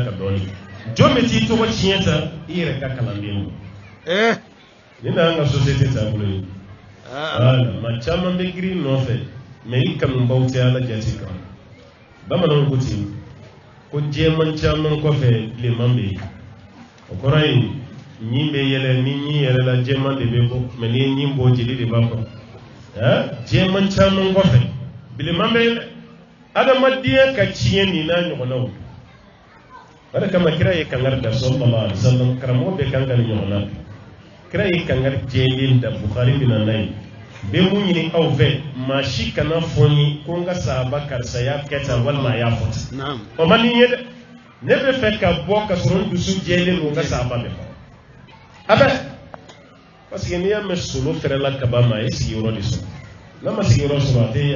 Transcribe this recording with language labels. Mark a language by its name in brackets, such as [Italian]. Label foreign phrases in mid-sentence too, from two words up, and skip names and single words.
[Bambara] ka dɔɔnin jɔn bɛ t'i tɔgɔ tiɲɛ ta i yɛrɛ ka kalanden don nin n'an ka société taabolo ye voilà maa caman bɛ girin nɔfɛ mais i kanubaw tɛ ala jate kan bamananw ko ten ko jeman caman kɔfɛ bilenman bɛ yen o kɔrɔ ye ɲin bɛ yɛlɛ ni ɲin yɛlɛla jeman de bɛ bɔ mɛ ni ɲin bɔ jeli de b'a kɔ jeman caman kɔfɛ bilenman bɛ yɛlɛ adamadenya ka tiɲɛ nin n'a ɲɔgɔnnaw o de kama kira ye kangari da [Arabic] صلى الله عليه وسلم [Bambara] karamɔgɔ bɛ kan ka nin ɲɔgɔnna kira ye kangari jɛlen da Bukhari bɛ na n'a ye bɛ mun ɲini aw fɛ maa si kana fɔ n ye ko n ka sahaba karisa y'a kɛ tan walima a y'a fɔ tan o man di n ye dɛ ne bɛ fɛ ka bɔ ka sɔrɔ n dusu jɛlen don n ka sahaba bɛ fɔ a bɛ parce que n'i y'a mɛn solo fɛrɛla kaba ma a ye sigiyɔrɔ de sɔrɔ n'a ma sigiyɔrɔ sɔrɔ a tɛ